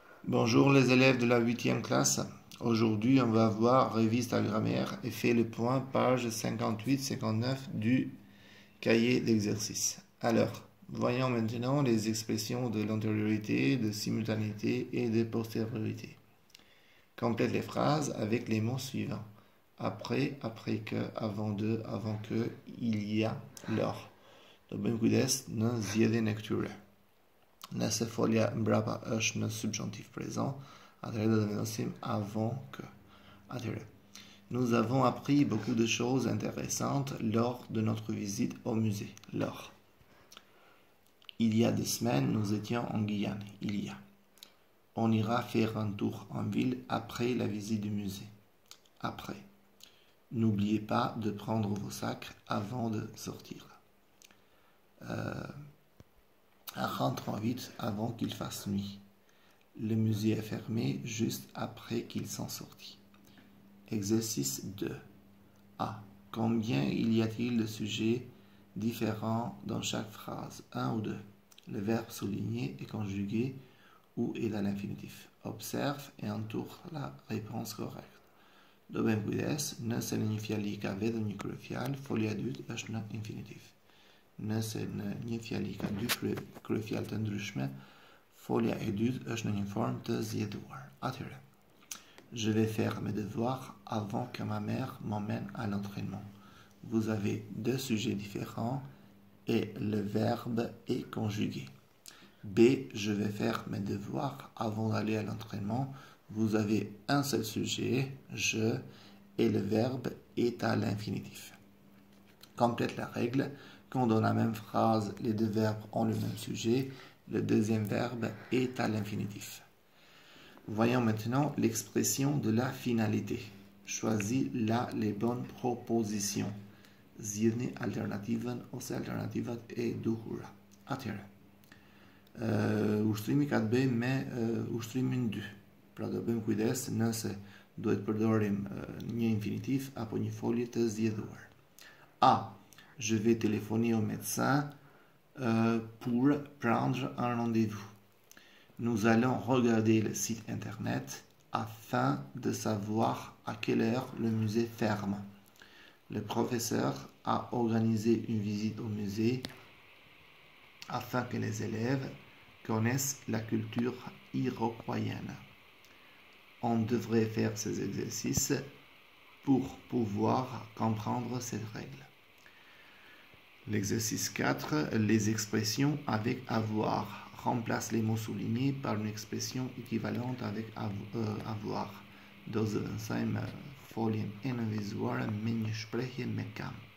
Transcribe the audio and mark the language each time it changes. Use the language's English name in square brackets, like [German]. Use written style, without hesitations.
[French] Bonjour les élèves de la 8e classe. Aujourd'hui, on va voir révise ta grammaire et fait le point page 58-59 du cahier d'exercice. Alors, voyons maintenant les expressions de l'antériorité, de simultanéité et de postériorité. Complète les phrases avec les mots suivants. Après, après que, avant de, avant que, il y a, lors. [Albanian] Dobrim kujdes në zgjedhjen e këtyre. Nëse folja mbrapa është në subjonctif présent, atëherë do të vendosim avant que. [French] Atëherë, nous avons appris beaucoup de choses intéressantes lors de notre visite au musée. Lors. Il y a 2 semaines, nous étions en Guyane. Il y a. On ira faire un tour en ville après la visite du musée. Après. N'oubliez pas de prendre vos sacs avant de sortir. Rentrons vite avant qu'il fasse nuit. Le musée est fermé juste après qu'ils sont sortis. Exercice 2. A. Combien y a-t-il de sujets différents dans chaque phrase? 1 ou 2. Le verbe souligné est conjugué ou est à l'infinitif. Observe et entoure la réponse correcte. [Albanian] Dobrim kujdes, nëse në një fjali ka vetëm një kryefjalë, folja e dytë është në infinitiv. Nëse në një fjali ka dy kryefjalë të ndryshme, folja e dytë është në një formë të zgjedhuar. [French] Atëherë, je vais faire mes devoirs avant que ma mère m'emmène à l'entraînement. Vous avez 2 sujets différents et le verbe est conjugué. B. Je vais faire mes devoirs avant d'aller à l'entraînement. Vous avez un seul sujet, je, et le verbe est à l'infinitif. Complète la règle. Quand dans la même phrase, les 2 verbes ont le même sujet, le deuxième verbe est à l'infinitif. Voyons maintenant l'expression de la finalité. [Albanian] Choisis là les bonnes propositions. Zgjidhni alternativën ose alternativat e duhura. Atëherë, ushtrimi ka të bëjë me ushtrimin 2. Pra do bëjmë kujdes nëse duhet përdorim një infinitiv apo një folje të zgjedhuar. [French] A. Je vais téléphoner au médecin pour prendre un rendez-vous. Nous allons regarder le site internet afin de savoir à quelle heure le musée ferme. Le professeur a organisé une visite au musée afin que les élèves connaissent la culture iroquoienne. On devrait faire ces exercices pour pouvoir comprendre cette règle. L'exercice 4, les expressions avec avoir. Remplace les mots soulignés par une expression équivalente avec avoir. [Albanian] Do zëvendësojmë foljen e nënvizuar me një shprehje me kam.